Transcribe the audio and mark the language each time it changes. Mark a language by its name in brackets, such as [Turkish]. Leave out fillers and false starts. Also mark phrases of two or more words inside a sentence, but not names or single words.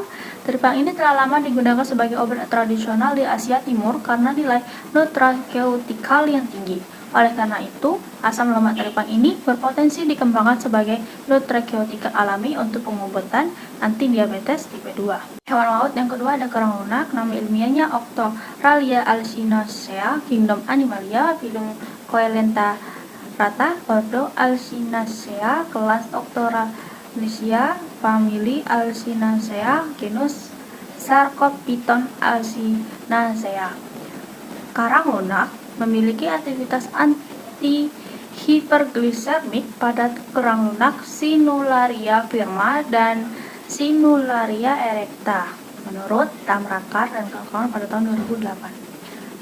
[Indonesian] Teripang ini telah lama digunakan sebagai obat tradisional di Asia Timur karena nilai nutraceutikal yang tinggi. Oleh karena itu, asam lemak teripang ini berpotensi dikembangkan sebagai nutraceutika alami untuk pengobatan anti-diabetes tipe 2. Hewan laut yang kedua ada kerang lunak, nama ilmiahnya Octoralia alcinacea, kingdom Animalia, filum Coelenterata, ordo Alcinacea, kelas Octoraliacea, famili Alcinacea, genus Sarcopithon alcinacea. Karang lunak memiliki aktivitas anti-hiperglisemik pada kerang lunak Sinularia firma dan Sinularia erecta, menurut Tamrakar dan kawan-kawan pada tahun 2008.